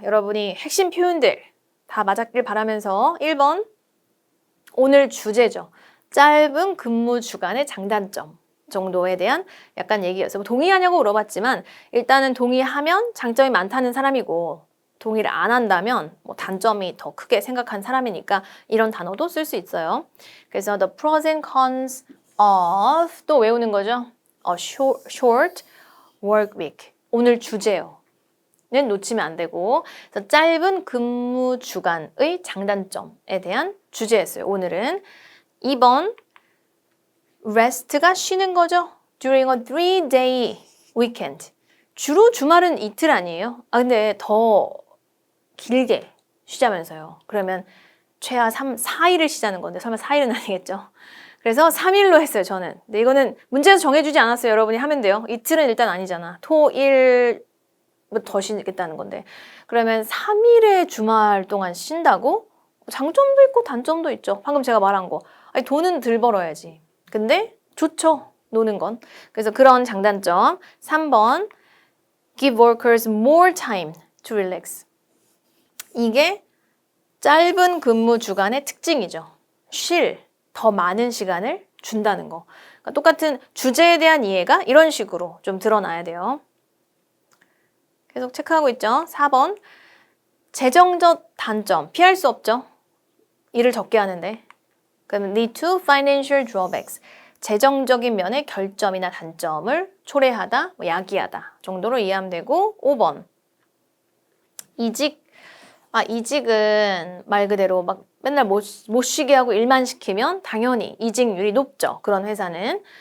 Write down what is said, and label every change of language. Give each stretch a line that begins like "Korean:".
Korean: 여러분이 핵심 표현들 다 맞았길 바라면서 1번 오늘 주제죠. 짧은 근무 주간의 장단점 정도에 대한 약간 얘기였어요. 동의하냐고 물어봤지만 일단은 동의하면 장점이 많다는 사람이고 동의를 안 한다면 뭐 단점이 더 크게 생각한 사람이니까 이런 단어도 쓸 수 있어요. 그래서
English: the pros and cons of
Korean: 또 외우는 거죠.
English: A short work week.
Korean: 오늘 주제요. 는 놓치면 안 되고 그래서 짧은 근무 주간의 장단점에 대한 주제였어요. 오늘은 2번 rest가 쉬는 거죠.
English: during a 3-day weekend.
Korean: 주로 주말은 이틀 아니에요? 근데 더 길게 쉬자면서요. 그러면 최하 4일을 쉬자는 건데 설마 4일은 아니겠죠? 그래서 3일로 했어요, 저는. 근데 이거는 문제에서 정해주지 않았어요. 여러분이 하면 돼요. 이틀은 일단 아니잖아. 토, 일, 더 쉬겠다는 건데. 그러면 3일의 주말 동안 쉰다고? 장점도 있고 단점도 있죠. 방금 제가 말한 거. 아니, 돈은 덜 벌어야지. 근데 좋죠. 노는 건. 그래서 그런 장단점. 3번
English: give workers more time to relax.
Korean: 이게 짧은 근무 주간의 특징이죠. 쉴 더 많은 시간을 준다는 거. 그러니까 똑같은 주제에 대한 이해가 이런 식으로 좀 드러나야 돼요. 계속 체크하고 있죠. 4번 재정적 단점 피할 수 없죠. 일을 적게 하는데. 그럼
English: lead to financial drawbacks.
Korean: 재정적인 면의 결점이나 단점을 초래하다, 야기하다 정도로 이해하면 되고 5번 이직은 말 그대로 막 맨날 못 쉬게 하고 일만 시키면 당연히 이직률이 높죠. 그런 회사는.